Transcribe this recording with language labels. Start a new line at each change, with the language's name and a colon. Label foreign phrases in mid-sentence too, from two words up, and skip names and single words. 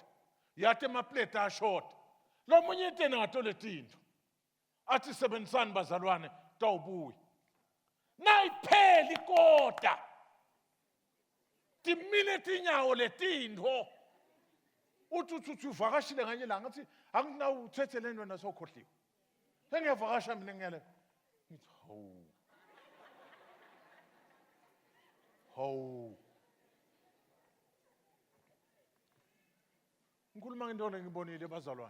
Swati: Yathi amaplate ashort. Lo munye ite ngatole tinto. Athi sebenzisani bazalwane tawubuya. Nayipheli ikota. Timile tinyawo letinto. Uthi uvakashile nganye la ngathi angina uthethe lento nasokhohliwe. Engiyavakasha mina ngiyale. Ngithi ho. Ngikhuluma ngento engibonile bazalwane.